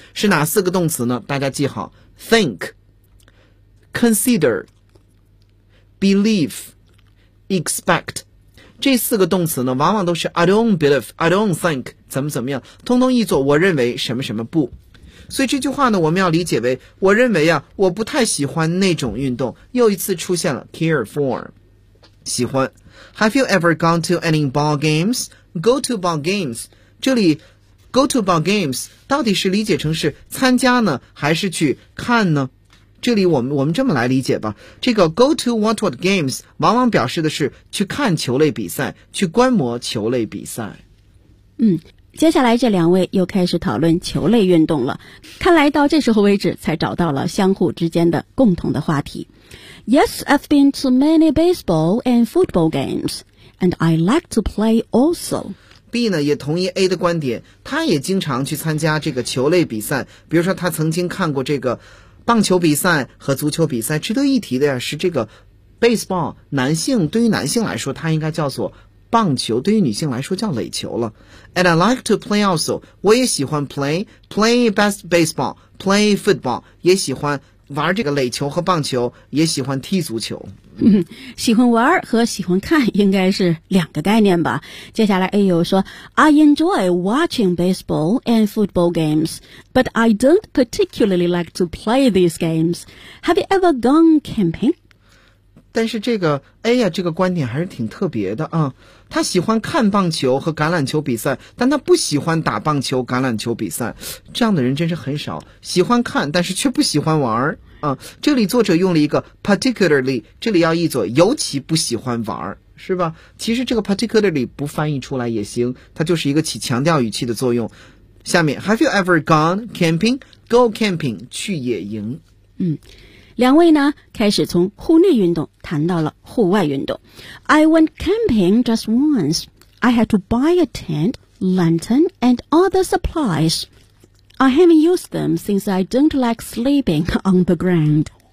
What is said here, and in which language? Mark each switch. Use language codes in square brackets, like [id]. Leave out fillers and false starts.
[zh] 是哪四个动词呢？大家记好， think, consider, believe, expect。这四个动词呢往往都是 [en] I don't believe, I don't think, [zh] 怎么怎么样，通通译作我认为什么什么不。所以这句话呢我们要理解为我认为啊我不太喜欢那种运动，又一次出现了 care for 喜欢。 [en] Have you ever gone to any ball games? [zh] Go to ball games， 这里 go to ball games 到底是理解成是参加呢还是去看呢？这里我们这么来理解吧，这个 go to what what games 往往表示的是去看球类比赛，去观摩球类比赛。嗯，接下来这两位又开始讨论球类运动了，看来到这时候为止才找到了相互之间的共同的话题。 [en] Yes, I've been to many baseball and football games, and I like to play also. [zh] B 呢也同意 A 的观点，他也经常去参加这个球类比赛，比如说他曾经看过这个棒球比赛和足球比赛。值得一提的是这个 baseball 男性，对于男性来说他应该叫做棒球，对于女性来说叫垒球了。 [en] And I like to play also， [zh] 我也喜欢 play best baseball， play football， 也喜欢玩这个垒球和棒球，也喜欢踢足球。喜欢玩和喜欢看应该是两个概念吧。接下来 A 又说， [en] I enjoy watching baseball and football games， but I don't particularly like to play these games. Have you ever gone camping？ [zh] 但是这个 A 呀，这个观点还是挺特别的啊。他喜欢看棒球和橄榄球比赛，但他不喜欢打棒球、橄榄球比赛。这样的人真是很少，喜欢看，但是却不喜欢玩啊。这里作者用了一个 particularly， 这里要译作尤其不喜欢玩，是吧？其实这个 particularly 不翻译出来也行，它就是一个起强调语气的作用。下面 [en] ，Have you ever gone camping? Go camping， [zh] 去野营。嗯。两位呢开始从户内运动谈到了户外运动。 [en] I went camping just once. I had to buy a tent, lantern and other supplies. I haven't used them since I don't like sleeping on the ground.